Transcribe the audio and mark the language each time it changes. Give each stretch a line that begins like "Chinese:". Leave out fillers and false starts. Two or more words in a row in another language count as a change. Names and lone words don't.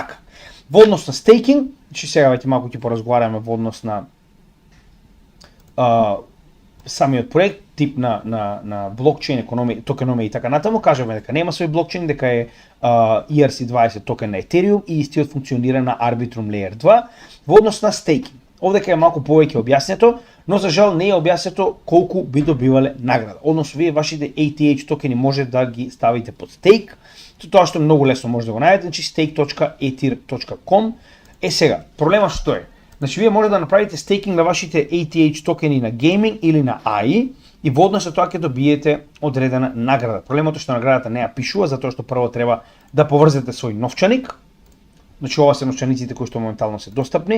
Macedonian: Во однос на стейкинг, значи сега веќе малку ќе поразговараме во однос на самиот проект, тип на блокчейн, токеномија и така натаму, кажеме дека нема свој блокчейн, дека е ERC20 токен на Ethereum и истиот функционира на Arbitrum Layer 2 во однос на стейкинг. Овдека е малку повеќе објаснето, но за жал не е објаснето колку би добивале награда. Односно, вие вашите ATH токени може да ги ставите под стейк, тоа што многу лесно може да го најдете, значи stake.ether.com. Сега, проблемот што е? Значи, вие може да направите стейкинг на вашите ATH токени на гейминг или на AI и во однос на тоа ќе добиете одредена награда. Проблемот е што наградата не ја пишува, затоа што прво треба да поврзете свој новчаник. Значи, ова се новчаниците кои што моментално се достапни.